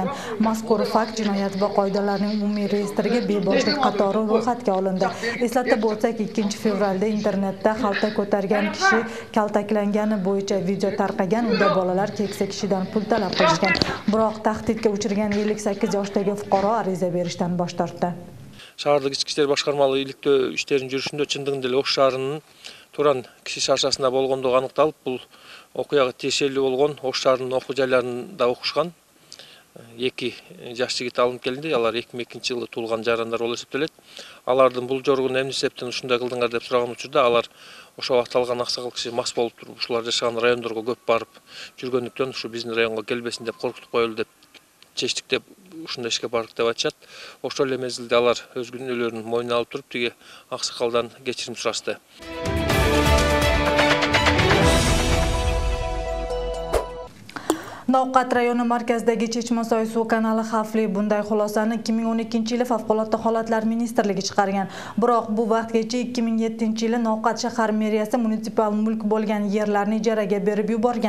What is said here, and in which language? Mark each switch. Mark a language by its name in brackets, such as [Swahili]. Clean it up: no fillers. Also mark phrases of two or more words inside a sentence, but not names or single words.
[Uzbek] Mazkur fakt jinoyat va qoidalarning umumiy reyestriga beboshlik qatori ro'yxatga olindi. Eslatib o'tsak, 2 fevralda internetda xalta ko'targan kishi kaltaklangani bo'yicha video tarqagan. Unda bolalar keksa kishidan pul talab biroq tahdidga uchirgan 58 yoshdagi fuqaro ariza berishdan bosh tortdi. [Kyrgyz] Шаардык ички иштер башкармалык иликтөө иштерин жүрүшүндө чындыгында эле Ош шаарынын Туран киши шаршасында болгондугу аныкталып, бул окуяга тиешелүү болгон Ош шаарынын окуу жайларында окушкан 2 жаш жигит алынып келинди. Алар 2002-жылы туулган жарандар болуп эсептелет. Алардын бул жоргун эмне себептен ушундай кылдыңар деп сураган учурда алар ошо убакыт алган аксакал киши мас болуп туруп, ушулар жашаган райондорго көп барып жүргөндүктөн ушу биздин районго келбесин деп коркутуп коелу деп чечтик деп ушундай ишке бардык деп айтышат. Ошол эле мезгилде алар өз күнөөлөрүн мойнуна алып туруп, тиги аксакалдан кечирим сурашты. [Uzbek] Novqat rayoni markazidagi Chechmasoy suv kanali xavfli. Bunday xulosani 2012-yili favqulodda holatlar ministrligi chiqargan. Biroq bu vaqtgacha 2007-yili Novqat shahar meriyasi munisipal mulk bo'lgan yerlarni ijaraga berib yuborgan.